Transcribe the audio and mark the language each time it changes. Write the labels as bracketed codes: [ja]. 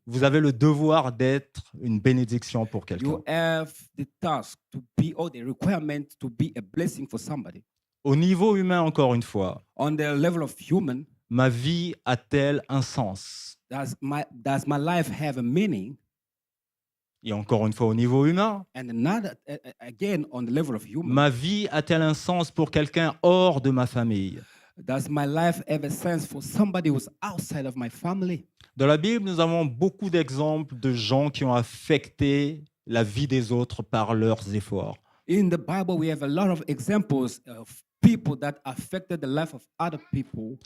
[fr] vous avez le devoir d'être une bénédiction pour quelqu'un. [en] You have the task to be or the requirement to be a blessing for somebody. [fr] Au niveau humain, encore une fois, [en] On the level of human, [fr] ma vie a-t-elle un sens? [en] does my life have a meaning? [fr] Et encore une fois, au niveau humain, [en] And another again on the level of human, [fr] ma vie a-t-elle un sens pour quelqu'un hors de ma famille? [en] does my life have a sense for somebody who's outside of my family? [fr] Dans la Bible, nous avons beaucoup d'exemples de gens qui ont affecté la vie des autres par leurs efforts. [en] In the Bible, we have a lot of examples of people that affected the life of other people.